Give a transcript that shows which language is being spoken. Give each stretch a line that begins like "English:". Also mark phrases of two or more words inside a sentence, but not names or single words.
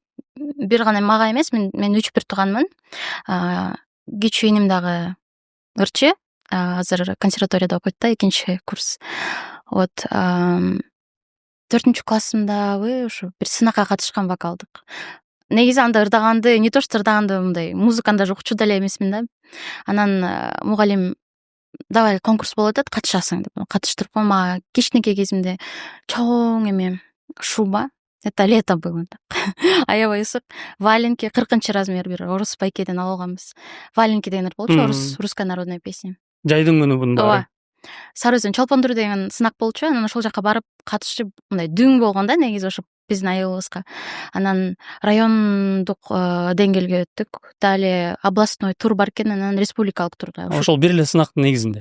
Kyrgyz: Бир гана мага эмес, мен 3 тууганмын. Кичүү иним дагы ырчы, азыр консерваторияда окуйт да, 2 курс. Вот 4-классымдабы ошо бир сынакка катышкан вокалдык. Негизи анда ырдаганды,
Russian: не то что
Kyrgyz: ырдаганды, мындай музыканы даже укчу деле эмесмин да. Анан мугалим давай конкурс болуп атат, катышасың деп катыштырып койгон. Мага кичинекей кезимде чоң эме шуба,
Russian: Это лето было.
Kyrgyz: Аябай ысык. Валенки 40 размер бир орус байкеден алганбыз. Валенки дегендер болчу,
Russian: русская народная песня.
Kyrgyz: Жайдын күнү бунун баары. Ооба. Сары өзөн чолпондур деген сынак болчу. Анан ошол жака барып катышып, мындай дүң болгон да негизи ошо биздин айылыбызга. Анан райондук деңгээлге өттүк.
Russian: Далее областной тур
Kyrgyz: бар экен, анан республикалык турга. Ошол бир эле сынактын негизинде.